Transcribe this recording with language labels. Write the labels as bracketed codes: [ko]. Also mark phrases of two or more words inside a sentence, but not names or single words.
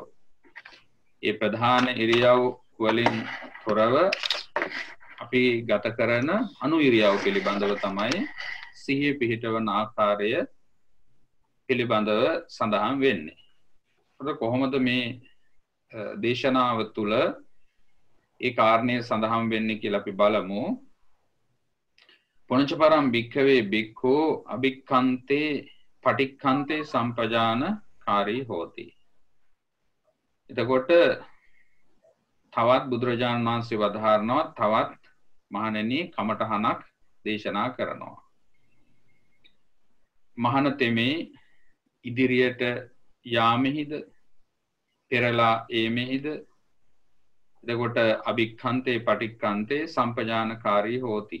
[si] ඒ ප්‍රධාන ඉරියව් වලින් තොරව අපි ගත කරන අනු ඉරියව් පිළිබඳව තමයි සිහිය පිහිටවන ආකාරය පිළිබඳව සඳහන් වෙන්නේ. කොහොමද මේ දේශනාව තුළ ඒ කාරණය සඳහන් වෙන්නේ කියලා අපි බලමු. [pi] පුනච පරම් භික්ඛවේ භික්ඛෝ අභික්ඛන්තේ පටික්ඛන්තේ සම්පජානකාරී හෝති. [si] එතකොට තවත් බුදුරජාණන් වහන්සේ වදාහරනවා තවත් මහණෙනි කමඨහනක් දේශනා කරනවා. මහණතෙමේ ඉදිරියට යාමෙහිද පෙරලා ඒමෙහිද එතකොට [pi] අභික්ඛන්තේ පටික්ඛන්තේ සම්පජානකාරී හෝති.